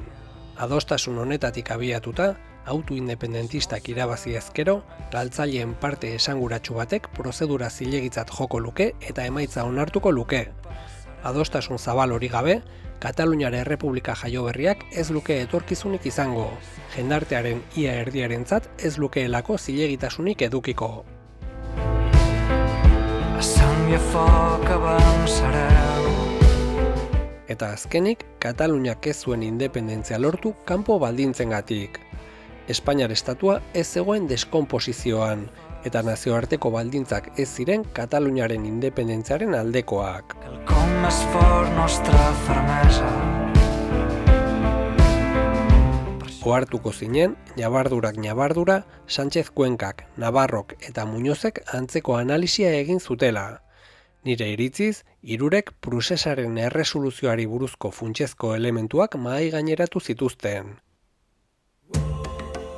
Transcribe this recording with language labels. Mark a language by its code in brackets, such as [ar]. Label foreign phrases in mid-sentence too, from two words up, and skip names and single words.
[eu] Adostasun honetatik abiatuta, auto independentistak irabazi ezkero, galtzaileen parte esanguratsu batek prozedura zilegitzat joko luke eta emaitza onartuko luke. Adostasun zabal hori gabe, Kataluniar Errepublika jaioberriak ez luke etorkizunik izango, jendartearen ia erdiarentzat ez lukeelako zilegitasunik edukiko. [ca] A sang i a foc avançareu. [eu] Eta azkenik, Kataluniak ez zuen independentzia lortu kanpo baldintzengatik. Espainiar estatua ez zegoen deskonposizioan, eta nazioarteko baldintzak ez ziren Kataluniaren independentziaren aldekoak. [ca] Quelcom més fort, nostra fermesa. [eu] Ohartuko zinen, ñabardura, Sánchez Cuencak, Navarrok eta Muñozek antzeko analisia egin zutela. Nire iritziz, hirurek Prusesaren erresoluzioari buruzko funtsezko elementuak mahai gaineratu zituzten.